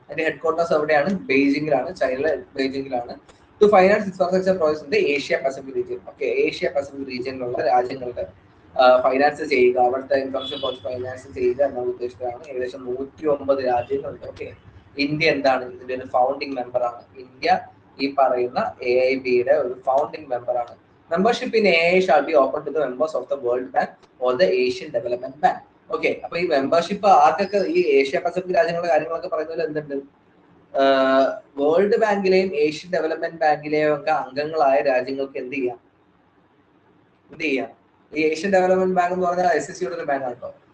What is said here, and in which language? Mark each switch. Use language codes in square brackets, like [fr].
[ml] അതിന്റെ head quarters എവിടെയാണ്? ബെയ്ജിംഗിലാണ്, ചൈനയിലെ ബെയ്ജിംഗിലാണ്. To finance infrastructure പ്രോജക്ട്സിന്റെ Asia Pacific region. Okay, Asia Pacific റീജിയനിലുള്ള രാജ്യങ്ങളുടെ ഫൈനാൻസ് ചെയ്യുക, അവിടുത്തെ ഇൻഫ്രാസ്ട്രക്ചർ പ്രോജക്ട് ഫൈനാൻസ് ചെയ്യുക എന്ന ഉദ്ദേശത്തിലാണ്. ഏകദേശം 109 രാജ്യങ്ങളുണ്ട്. ഓക്കെ, ഇന്ത്യ എന്താണ് ഇതിന്റെ ഒരു ഫൗണ്ടിങ് മെമ്പറാണ്. ഇന്ത്യ ഈ പറയുന്ന AIIBയുടെ ഒരു ഫൗണ്ടിങ് മെമ്പറാണ്. [en] Membership in AA shall be open to the members of the World Bank or the Asian Development Bank. [ml] Okay, അപ്പൊ ഈ മെമ്പർഷിപ്പ് ആർക്കൊക്കെ, ഈ ഏഷ്യ പസഫിക് രാജ്യങ്ങളുടെ കാര്യങ്ങളൊക്കെ പറയുന്നതിൽ എന്തുണ്ട്, വേൾഡ് ബാങ്കിലെയും ഏഷ്യൻ ഡെവലപ്മെന്റ് ബാങ്കിലെയും ഒക്കെ അംഗങ്ങളായ രാജ്യങ്ങൾക്ക് എന്ത് ചെയ്യാം, ഈ ഏഷ്യൻ ഡെവലപ്മെന്റ് ബാങ്ക് എന്ന് പറഞ്ഞാൽ SSCയുടെ ഒരു ബാങ്ക് ആണ് കേട്ടോ.